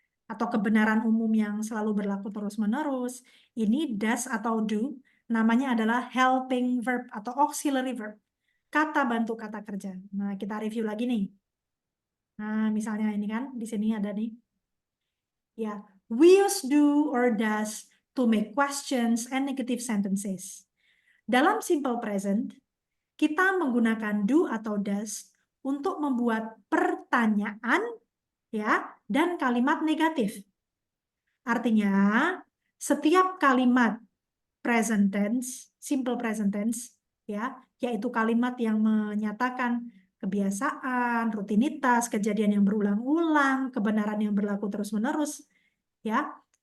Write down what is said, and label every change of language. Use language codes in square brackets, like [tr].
[id] Atau kebenaran umum yang selalu berlaku terus-menerus. Ini does atau do namanya adalah helping verb atau auxiliary verb. Kata bantu kata kerja. Nah, kita review lagi nih. Nah, misalnya ini kan di sini ada nih. [en] Ya, we use do or does to make questions and negative sentences. [id] Dalam simple present, kita menggunakan do atau does untuk membuat pertanyaan ya dan kalimat negatif. Artinya, setiap kalimat present tense, simple present tense ya, yaitu kalimat yang menyatakan kebiasaan, rutinitas, kejadian yang berulang-ulang, kebenaran yang berlaku terus-menerus ya.